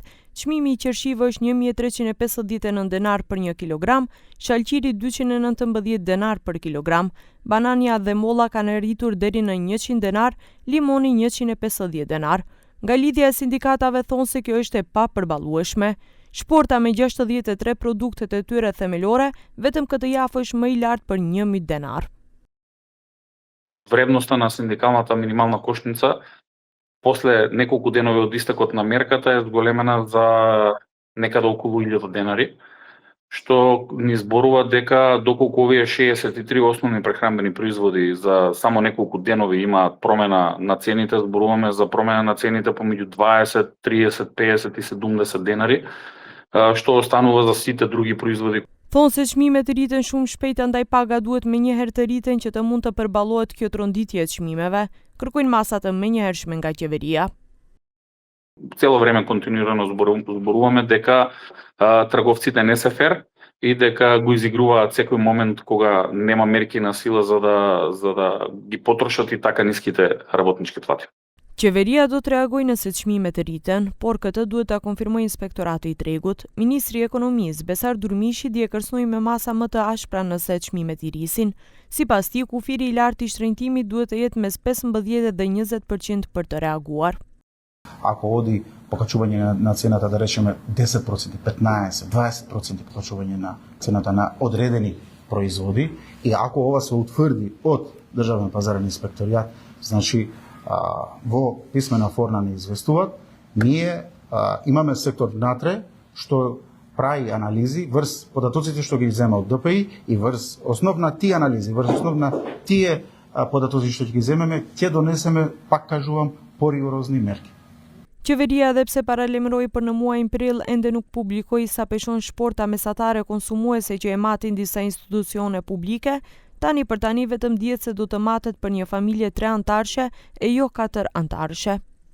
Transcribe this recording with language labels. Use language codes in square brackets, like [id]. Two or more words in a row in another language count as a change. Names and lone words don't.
[sq] Çmimi i qershive është 1359 denar për 1 kilogram, shalqiri 219 denar për kilogram, banania dhe molla kanë rritur deri në 100 denar, limoni 150 denar. Nga lidhja e sindikatave thonë se kjo është e papërballueshme. Shporta me 63 produktet e tyre themelore, vetëm këtë javë është më i lartë për 1000 denar. [mk] Вредноста на синдикалната минимална кошница после неколку денови од истекот на мерката е зголемена за некаде околу 1000 денари, што ни зборува дека доколку овие 63 основни прехранбени производи за само неколку денови имаат промена на цените, зборуваме за промена на цените помеѓу 20, 30, 50 и 70 денари, што останува за сите други производи. [sq] Thonë se çmimet rriten shumë shpejt, andaj paga duhet menjëherë të rriten që të mund të përballohet kjo tronditje e çmimeve. Kërkojnë masa të menjëhershme nga qeveria. [mk] Цело време континуирано зборуваме дека трговците не се фер и дека го изигруваат секој момент кога нема мерки на сила за да ги потрошат и така ниските работнички плати. [sq] Qeveria do të reagojë nëse çmimet rriten, por këtë duhet ta konfirmojë Inspektorati i Tregut. Ministri i Ekonomisë, Besar Durmishi, dje kërcënoi me masa më të ashpra nëse çmimet i rrisin. Sipas tij, kufiri i lartë i shtrenjtimit duhet të jetë mes 15 dhe 20% për të reaguar. [mk] Ако оди покачување на цената, да речеме 10%, 15, 20% покачување на цената на одредени производи, и ако ова се утврди од Државен пазарен инспекторијат, значи во писмена форма не известуваат, ние имаме сектор внатре што прави анализи врз податоците што ги зема од ДПИ и врз основна тие анализи, врз основна тие податоци што ги земеме, ќе донесеме, пак кажувам, поригорозни мерки. [sq] Qeveria edhe pse paralajmëroi për në muajin prill ende nuk publikoi sa peshon shporta mesatare konsumuese që e matin disa institucione publike. Tani për tani vetëm dihet se do të matet për një familje 3 antarëshe e jo 4 antarëshe.